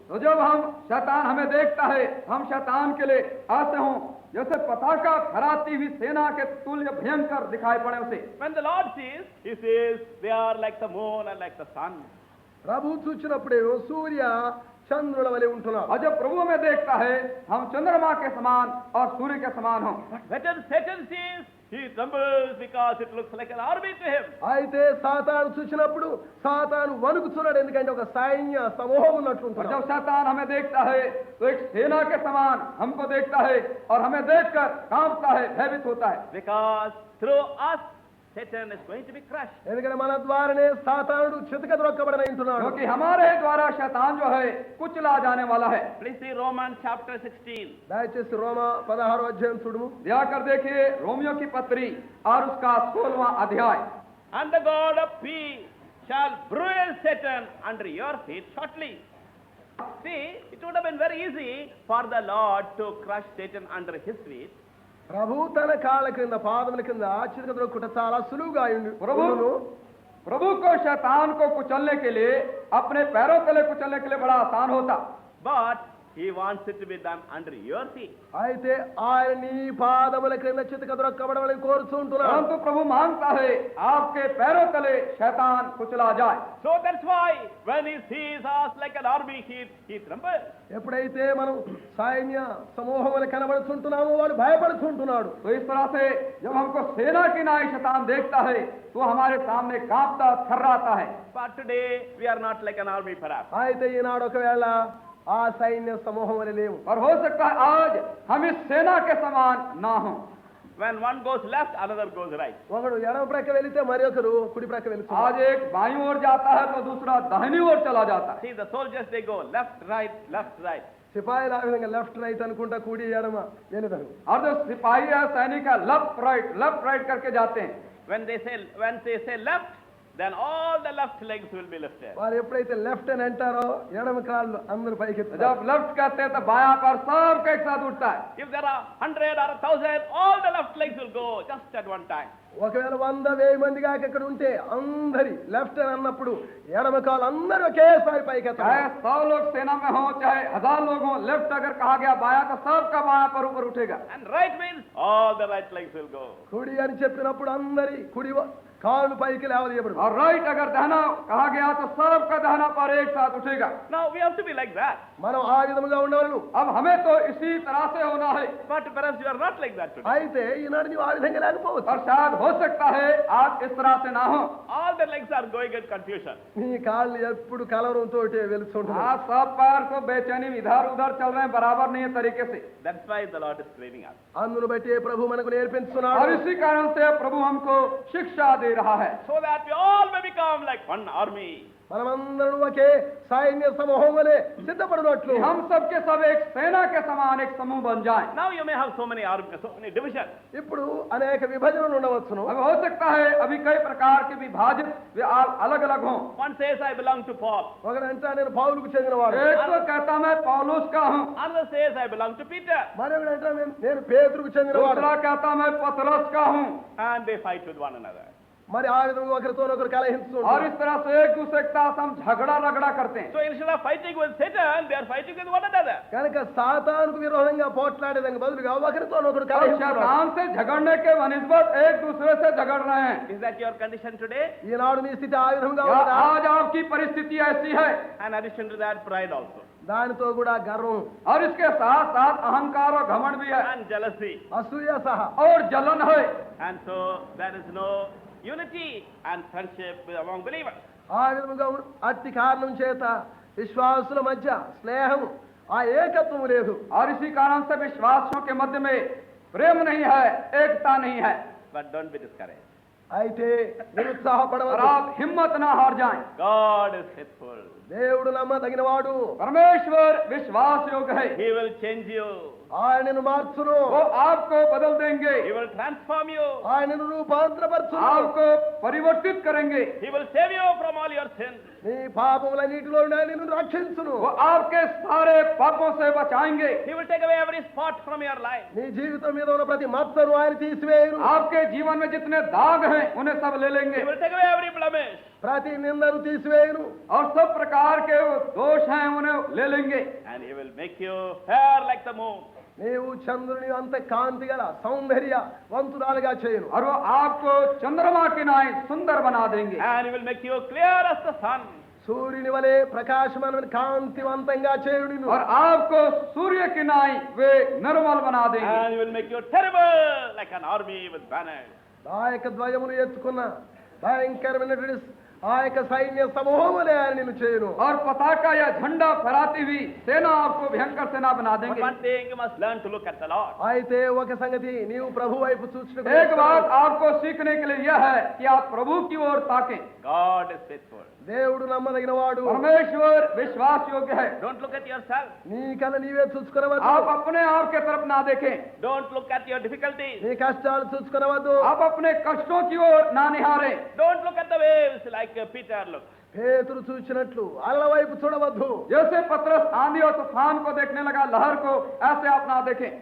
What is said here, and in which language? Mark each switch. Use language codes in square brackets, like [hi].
[hi] तो जब हम शैतान हमें देखता है हम शैतान के लिए आते हों जैसे पताका फहराती हुई सेना के तुल्य भयंकर दिखाई पड़े उसे। [en] When the Lord sees, he says they are like the moon and like the sun. [te] ప్రభు చూచినప్పుడేమో సూర్య చంద్రుల వలె ఉంటున్నారు. [hi] और जब प्रभु हमें देखता है हम चंद्रमा के समान और सूर्य के समान हों। [en] But when Satan sees, he trembles because it looks like an army to him. [te] అయితే సాతాను చూసినప్పుడు సాతాను వణుకుతున్నాడు, ఎందుకంటే ఒక సైన్య సమూహం [hi] और [te] ఉన్నట్లుంటున్నాడు. [hi] जब शैतान हमें देखता है तो एक सेना के समान हमको देखता है और हमें देखकर कांपता है, भयभीत होता है। [en] Because through us, Satan is going to be crushed. [te] ఎందుకంటే మన ద్వారానే సాతానుడు చితక ద్రొక్కబడన ఉంటున్నాడు. [hi] क्योंकि हमारे द्वारा शैतान जो है कुचला जाने वाला है। [en] Please see Romans chapter 16. [te] దయచేసి రోమా 16వ అధ్యాయం చూడుము. [hi] ध्यान कर देखिए रोमियो की पत्री और उसका 16वां अध्याय। [en] And the God of peace shall bruise Satan under your feet shortly. See, it would have been very easy for the Lord to crush Satan under his feet. [te] ప్రభు తన కాళ్ళ కింద పాదముల కింద చితక ద్రొక్కుట చాలా సులువుగా [hi] प्रभु प्रभु को शैतान को कुचलने के लिए अपने पैरों तले कुचलने के लिए बड़ा आसान होता। [en] But he wants it to be done under your feet. [te] అయితే ఆయన నీ పాదముల క్రింద చితక ద్రొక్కబడవలని కోరుతుంటున్నాడు. [hi] परंतु प्रभु मांगता है आपके पैरों तले शैतान कुचला जाए। [en] So that's why when he sees us like an army, he trembles. [te] ఎప్పుడైతే మనం సైన్య సమూహం అని కనబడుతుంటున్నామో వాడు భయపడుతుంటున్నాడు. [hi] तो इस तरह से जब हमको सेना की नाई शैतान देखता है तो हमारे सामने कांपता थर्राता है। [en] But today we are not like an army perhaps. [te] అయితే ఈనాడు ఒకవేళ ఆ సైన్య సమూహం అని లేవు. [hi] और हो सकता है आज हम इस सेना के समान ना हो। [en] When one goes left, another goes right. [te] ఒకడు ఎడమ ప్రక్క వెళితే మరి ఒకరు కుడి ప్రక్క వెళుతారు. [hi] आज एक बाईं ओर जाता है तो दूसरा दाहिनी ओर चला जाता है। [en] See, the soldiers, they go left, right, left, right. [te] సిపాయిలు ఆ విధంగా లెఫ్ట్ రైట్ అనుకుంటా కుడి ఎడమ వెళుతారు. [hi] और जो सिपाही है सैनिक है लेफ्ट राइट करके जाते हैं। [en] When they say left, then all the left legs will be lifted. [te] వారు ఎప్పుడైతే లెఫ్ట్ అని అంటారో ఎడమ కాళ్ళు అందరూ పైకి [hi] जब लेफ्ट कहते हैं तो बायां पर सबका एक साथ उठता है। [en] If there are 100 or 1,000, all the left legs will go just at one time. [te] ఒకవేళ 100,000 మంది కాక ఇక్కడ ఉంటే అందరి లెఫ్ట్ అని అన్నప్పుడు ఎడమ కాలు అందరూ ఒకేసారి పైకి [hi] चाहे [te] ఎత్తారు. [hi] 100 लोग सेना में हो चाहे 1000 लोग हो, लेफ्ट अगर कहा गया बायां तो सबका बायां पर ऊपर उठेगा। [en] And right means all the right legs will go. [te] కుడి అని చెప్పినప్పుడు అందరి కుడి కాళ్ళు పైకి లేవదీయబడు. [hi] और राइट अगर दहना कहा गया तो सबका दहना पर एक साथ उठेगा। [en] Now we have to be like that. [te] మనం ఆ విధముగా ఉండవలను. [hi] अब हमें तो इसी तरह से होना है। [en] But perhaps you are not like that today. [te] అయితే ఈనాడు నీవు ఆ విధంగా లేకపోవచ్చు. [hi] और शायद हो सकता है आज इस तरह से ना हो। [en] All the legs are going in confusion. [te] నీ కాళ్ళు ఎప్పుడు కలవరంతో వెలుస్తుంటున్నాయి. [hi] आज सब पैर तो बेचैनी इधर उधर चल रहे हैं, बराबर नहीं है तरीके से। [en] That's why the Lord is training us. [te] అందును బట్టి ప్రభు మనకు [hi] और [te] నేర్పిస్తున్నాడు. [hi] इसी कारण से प्रभु हमको शिक्षा दे रहा है [en] So that we all may become like one army. [te] మనమందరం ఒకే సైన్య సమూహం వలె సిద్ధపడినట్లు [hi] कि हम सब के सब एक सेना के समान एक समूह बन जाएं। [en] Now you may have so many armies, so many divisions. [te] ఇప్పుడు అనేక విభజనలు ఉండవచ్చును. [hi] अब हो सकता है अभी कई प्रकार के विभाजित वे अलग अलग हों। [en] One says, I belong to Paul. [te] ఒకడంటే నేను పౌలుకు చెందినవాడు. [hi] एक तो कहता मैं पौलुस का हूँ, [en] Another says, I belong to Peter. [te] మరొకడంటే నేను పేతురుకు చెందినవాడు. [hi] दूसरा कहता मैं पतरस का हूँ। [en] And they fight with one another. [te] మరి ఆ విధంగా ఒకరితోనొకరు కలహిస్తూ [hi] और [te] ఉంటారు. [hi] इस तरह से एक दूसरे के साथ हम झगड़ा रगड़ा करते हैं। [en] So instead of fighting with Satan, they are fighting with one another. [te] కనుక సాతానుకు విరోధంగా పోట్లాడేదానికి బదులుగా ఒకరితోనొకరు [hi] और [te] కలహిస్తున్నారు. [hi] शैतान से झगड़ने के बनिस्बत एक दूसरे से झगड़ रहे हैं। [en] Is that your condition today? [te] ఈనాడు మీ స్థితి ఆ విధంగా [hi] या [te] ఉన్నదా? [hi] आज आपकी परिस्थिति ऐसी है। [en] And addition to that, pride also. [te] దానితో కూడా గర్వం, [hi] और इसके साथ साथ अहंकार और घमंड भी है [en] And jealousy. [te] అసూయ సహా. [hi] और जलन है। [en] And so there is no unity and friendship among believers. [te] ఆ విధముగా అట్టి కారణం చేత విశ్వాసుల మధ్య స్నేహం, ఆ ఏకత్వం లేదు. [hi] और इसी कारण से विश्वासियों के मध्य में प्रेम नहीं है, एकता नहीं है। [en] But don't be discouraged. [te] అయితే [hi] और [te] నిరుత్సాహపడవద్దు. [hi] आप हिम्मत ना हार जाएं। [en] God is faithful. [te] దేవుడు నమ్మదగిన వాడు. [hi] परमेश्वर विश्वास योग्य है। [en] He will change you. [te] ఆయనను మార్చును, [hi] वो आपको बदल देंगे, [en] He will transform you. [te] ఆయనను రూపాంతరపరచును, [hi] आपको परिवर्तित करेंगे। [en] He will save you from all your sins. [te] నీ పాపములన్నిటిలో నిన్ను రక్షించును. [hi] वो आपके सारे पापों से बचाएंगे। [en] He will take away every spot from your life. [te] నీ జీవితం మీద ఉన్న ప్రతి మచ్చను ఆయన తీసివేయును. [hi] आपके जीवन में जितने दाग हैं उन्हें सब ले [en] He [hi] लेंगे [en] will take away every blemish. [te] ప్రతి నిందను తీసివేయును. [hi] और सब प्रकार के वो दोष हैं उन्हें ले लेंगे। [en] And He will make you fair like the moon. [te] నీవు చంద్రుని అంత కాంతి గల సౌందర్య వంతురాలుగా చేయును. [hi] और वो आपको चंद्रमा की नाई सुंदर बना देंगे। [en] And He will make you clear as the sun. [te] సూర్యుని వలె ప్రకాశమైన కాంతివంతంగా చేయును. [hi] और आपको सूर्य की नाई वे निर्मल बना देंगे। [en] And He will make you terrible like an army with banners. [te] ఆ యొక్క ద్వయములు ఎత్తుకున్న భయంకరమైనటువంటి ఆ యొక్క సైన్య సమూహములే ఆయన నిన్ను చేయును. [hi] और पताका या झंडा फहराती हुई सेना आपको भयंकर सेना बना [en] But [hi] देंगे। [en] one thing you must learn to look at the Lord. [te] అయితే ఒక సంగతి నీవు ప్రభు వైపు చూచుటకు [hi] एक बात आपको सीखने के लिए यह है कि आप प्रभु की ओर ताकें। [en] God is faithful. [te] దేవుడు నమ్మదగిన వాడు. [hi] परमेश्वर विश्वास योग्य है। [en] Don't look at yourself. [te] నీ కల నీవే చూసుకునవద్దు. [hi] आप अपने आप के तरफ ना देखें। [en] Don't look at your difficulties. [te] నీ కష్టాలు చూసుకునవద్దు. [hi] आप अपने कष्टों की ओर ना निहारें। [en] Don't look at the waves like Peter looked. [te] పేతురు చూసినట్లు అలల వైపు చూడవద్దు. [hi] जैसे पतरस आंधी और तूफान को देखने लगा, लहर को, ऐसे आप ना देखें।